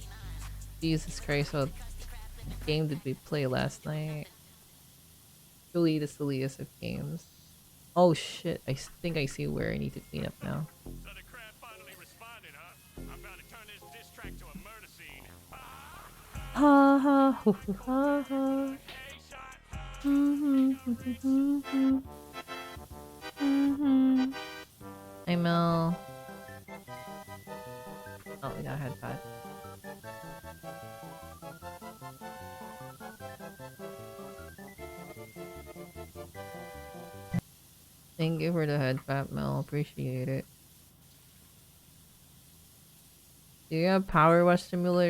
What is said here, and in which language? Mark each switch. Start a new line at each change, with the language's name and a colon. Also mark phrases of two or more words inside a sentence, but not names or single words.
English: Jesus Christ, what game did we play last night? Truly the silliest of games. Oh shit, I think I see where I need to clean up now. Ha ha hoo hoo ha ha. Hey Mel. Oh, we got a headpad. Thank you for the headpad, Mel. Appreciate it. Do you have Power Wash Simulator?